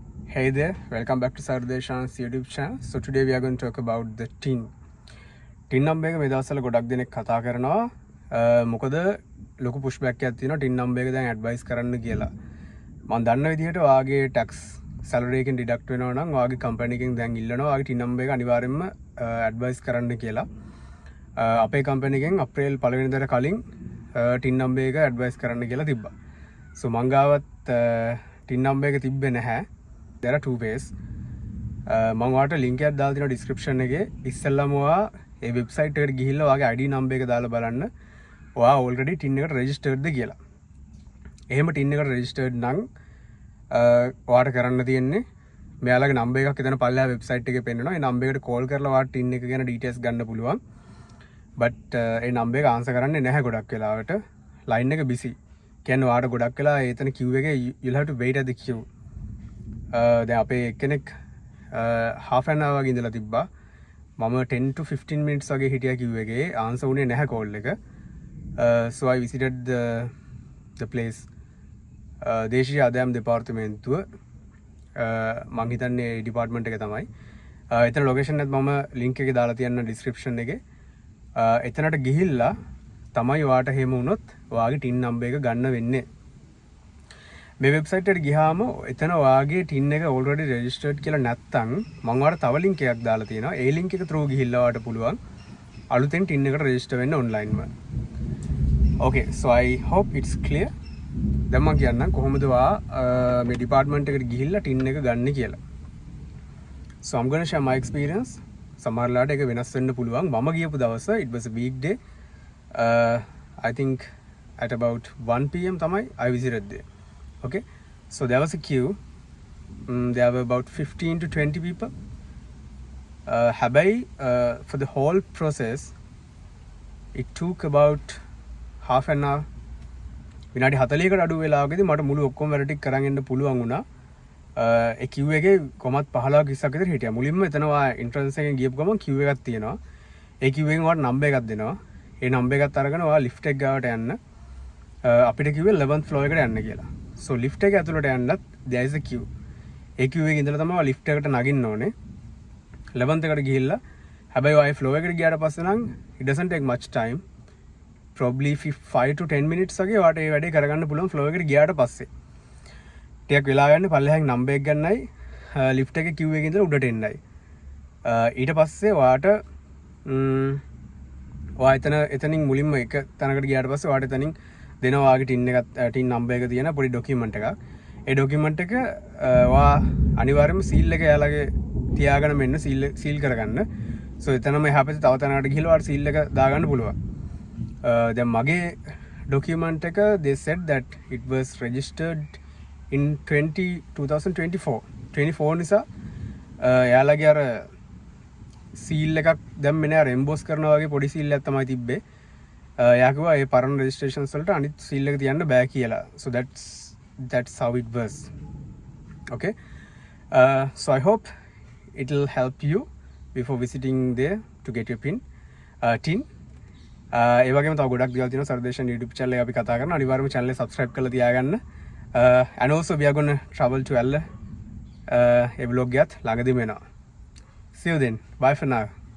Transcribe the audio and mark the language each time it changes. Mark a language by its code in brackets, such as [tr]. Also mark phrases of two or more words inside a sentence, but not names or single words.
[en] Hey there, welcome back to Sardeshan's YouTube channel. So today we are going to talk about the tin. Tin number [si] එක මේ දවස්වල ගොඩක් දෙනෙක් කතා කරනවා. මොකද ලොකු pushback එකක් තියෙනවා [en] tin number [si] එක දැන් advice කරන්න කියලා. මම දන්න විදිහට ඔයාගේ [en] tax salary [si] එකෙන් deduct වෙනවා නම් ඔයාගේ company එකෙන් දැන් ඉල්ලනවා ඔයාගේ [en] tin number [si] එක අනිවාර්යෙන්ම advice කරන්න කියලා. අපේ company එකෙන් අප්‍රේල් 1 වෙනිදාට කලින් [en] tin number [si] එක advice කරන්න කියලා තිබ්බා. So මං ගාවත් [en] tin number [si] එක තිබ්බේ නැහැ. [en] There are two ways. [si] මම ඔයාලට link එකක් දාලා තියෙනවා description එකේ. ඉස්සෙල්ලාම ඔයා ඒ website එකට ගිහිල්ලා ඔයාගේ [en] ID number [si] එක දාලා බලන්න. ඔයා [en] already tin [si] එකට registered ද කියලා. එහෙම tin එකට registered නම් ඔයාට කරන්න තියෙන්නේ මෙයාලගේ number එකක් එතන පල්ලෙහා website එකේ පෙන්නනවා. ඒ number එකට call කරලා ඔයාට tin එක ගැන details ගන්න පුළුවන්. But ඒ number එක answer කරන්නේ නැහැ ගොඩක් වෙලාවට. line එක busy. කියන්නේ ඔයාට ගොඩක් වෙලා එතන queue එකේ [en] you'll have to wait at the queue. [si] දැන් අපේ කෙනෙක් [en] half an hour [si] වගේ ඉඳලා තිබ්බා. මම [en] 10 to 15 minutes [si] වගේ හිටියා queue එකේ. answer උනේ නැහැ call එක. [en] So I visited the place. [si] දේශීය ආදායම් දෙපාර්තමේන්තුව මං හිතන්නේ department එක තමයි. එතන location එකත් මම link එකේ දාලා තියන්න description එකේ. එතනට ගිහිල්ලා තමයි ඔයාට එහෙම වුණොත් ඔයාගේ [en] tin number [si] එක ගන්න වෙන්නේ. මේ වෙබ්සයිට් එකට ගියාම එතන ඔයාගේ tin එක [en] already registered [si] කියලා නැත්තම් මම ඔයාලට තව link එකක් දාලා තියෙනවා. ඒ link එක through ගිහිල්ලා ඔයාලට පුළුවන් අලුතෙන් tin එකට register වෙන්න online ම. [en] Okay, so I hope it's clear. [si] දැන් මම කියන්නම් කොහොමද ඔයා මේ department එකට ගිහිල්ලා tin එක ගන්න කියලා. [en] So I'm going to share my experience. [si] සමහරලාට ඒක වෙනස් වෙන්න පුළුවන්. මම ගියපු දවස [en] it was a weekday. I think at about 1 PM තමයි I visited there. Okay, so there was a queue. There were about 15 to 20 people. Habai, for the whole process, it took about half an hour. [si] විනාඩි 40කට අඩු වෙලාවකදී මට මුළු ඔක්කොම වැඩ ටික කරන් එන්න පුළුවන් වුණා. ඒ queue එකේ කොමත් 15ක් 20ක් විතර හිටියා. මුලින්ම එතන entrance එකෙන් ගියපු ගමන් queue එකක් තියෙනවා. ඒ queue එකෙන් ඔයාලට number එකක් දෙනවා. ඒ number එකත් අරගෙන ඔයා lift එක ගාවට යන්න. අපිට කිව්වේ [en] 11th floor [si] එකට යන්න කියලා. [en] So lift [si] එක ඇතුළට යන්නත් [en] there is a queue. [si] ඒ queue එකේ ඉඳලා තමයි lift එකට නගින්න ඕනේ. 11th එකට ගිහිල්ලා හැබැයි ඔය floor එකට ගියාට පස්සේ නම් [en] it doesn't take much time. Probably 5 to 10 minutes [si] වගේ ඔයාට මේ වැඩේ කරගන්න පුළුවන් floor එකට ගියාට පස්සේ. ටිකක් වෙලා ගන්න පල්ලෙහාන් number එක ගන්නයි lift එකේ queue එකේ ඉඳලා උඩට එන්නයි. ඊට පස්සේ ඔයාට ඔයා එතනින් මුලින්ම එක තැනකට ගියාට පස්සේ ඔයාට එතනින් දෙනවා ඔයාගේ tin එකත් [en] tin number [si] එක තියෙන පොඩි document එකක්. ඒ document එක ඔයා අනිවාර්යයෙන්ම seal එක එයාලගේ තියාගෙන මෙන්න seal කරගන්න. So එතනම එහා පැත්තේ තව තැනකට ගිහලා ඔයාට seal එක දාගන්න පුළුවන්. දැන් මගේ document එක [en] they said that it was registered in 2024 [si] නිසා එයාලගේ අර seal එකක් දැම්මේ නෑ. emboss කරනවා වගේ පොඩි seal එකක් තමයි තිබ්බේ. එයා කිව්වා ඒ පරණ registrations වලට අනිත් seal එක තියන්න බෑ කියලා. [en] So that's how it was. Okay, so I hope it will help you before visiting there to get your tin. [si] ඒ වගේම තව ගොඩක් දේවල් තියෙනවා සර්දේශන් YouTube channel එක අපි කතා කරනවා. අනිවාර්යයෙන්ම channel එක subscribe කරලා තියාගන්න. [en] And also we are going to travel to Alla. [si] ඒ vlog එකත් ළඟදීම එනවා. [en] See you then. Bye for now.